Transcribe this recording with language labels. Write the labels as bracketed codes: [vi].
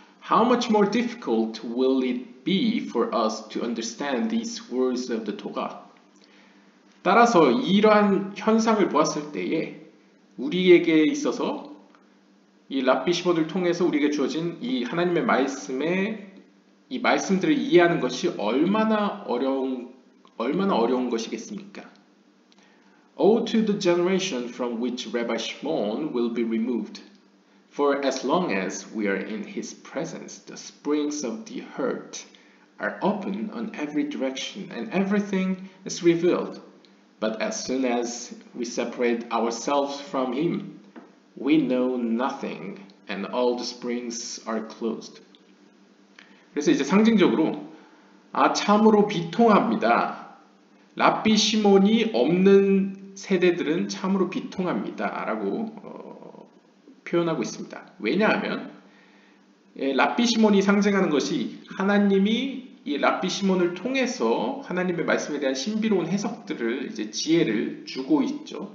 [en] How much more difficult will it be for us to understand these words of the Torah? [ko] 따라서 이러한 현상을 보았을 때에 우리에게 있어서 이 랍비 시몬을 통해서 우리에게 주어진 이 하나님의 말씀의 이 말씀들을 이해하는 것이 얼마나 어려운 것이겠습니까? [en] Woe to the generation from which Rabbi Shimon will be removed. For as long as we are in his presence, the springs of the heart are open on every direction and everything is revealed. But as soon as we separate ourselves from him, we know nothing and all the springs are closed. [ko] 그래서 이제 상징적으로 참으로 비통합니다. 랍비 시몬이 없는 세대들은 참으로 비통합니다 라고 표현하고 있습니다. 왜냐하면 랍비 시몬이 상징하는 것이 하나님이 이 랍비 시몬을 통해서 하나님의 말씀에 대한 신비로운 해석들을 이제 지혜를 주고 있죠.